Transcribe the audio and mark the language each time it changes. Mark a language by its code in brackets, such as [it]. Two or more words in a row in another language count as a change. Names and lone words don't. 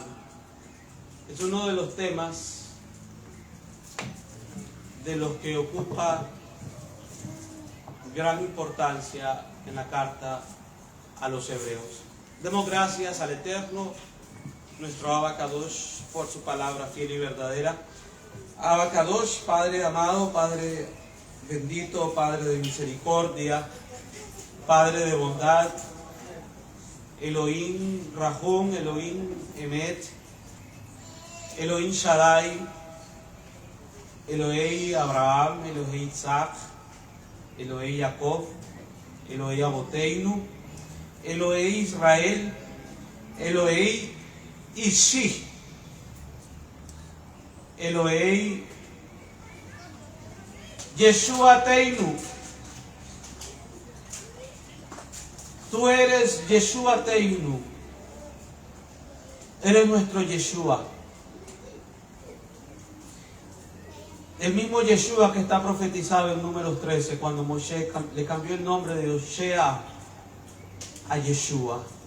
[es] Es uno de los temas de los que ocupa gran importancia en la carta a los hebreos. Demos gracias al Eterno, nuestro Abacadosh, por su palabra fiel y verdadera. Abacadosh, Padre amado, Padre bendito, Padre de misericordia, Padre de bondad, [he] אלוהים רחום, אלוהים אמת, אלוהים שדי, אלוהי אברהם, אלוהי יצחק, אלוהי יעקב, אלוהי אבותינו, אלוהי ישראל, אלוהי ישעי, אלוהי ישועתנו. [es] Tú eres Yeshua Teinu. Eres nuestro Yeshua. El mismo Yeshua que está profetizado en Números 13, cuando Moshe le cambió el nombre de Oshea a Yeshua.